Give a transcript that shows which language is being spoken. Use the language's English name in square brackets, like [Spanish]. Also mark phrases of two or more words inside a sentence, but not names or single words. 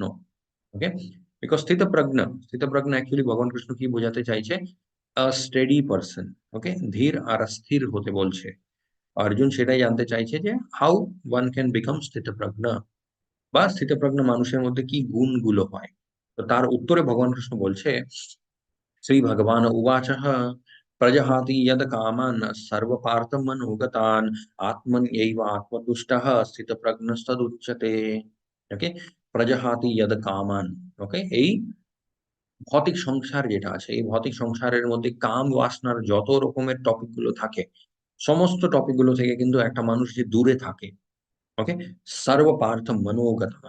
[Bangla] ওকে, বিকজ স্থিতপ্রজ্ঞ অ্যাকচুয়ালি ভগবান কৃষ্ণ কি বোঝাতে চাইছে? [English] steady person. [Bangla] ওকে, ধীর আর স্থির হতে বলছে। অর্জুন সেটাই জানতে চাইছে যে [English] how one can become [Bangla] স্থিতপ্রজ্ঞ, বা স্থিতপ্রজ্ঞ মানুষের মধ্যে কি গুণগুলো হয়। তো তার উত্তরে ভগবান কৃষ্ণ বলছে, [Sanskrit] श्रीभगवान् उवाचः प्रजहाति यद् कामान् सर्वपार्थमनोगतान् आत्मन्यैव आत्मतुष्टः स्थितप्रज्ञस्तदुच्यते। ওকে, প্রজহাতি यद् কামান। [Bangla] ওকে, এই ভৌতিক সংসার যেটা আছে, এই ভৌতিক সংসারের মধ্যে কাম বাসনার যত রকমের টপিক গুলো থাকে, সমস্ত টপিক গুলো থেকে কিন্তু একটা মানুষ যে দূরে থাকে, ওকে, [Sanskrit] সর্বপার্থ মনোগতান।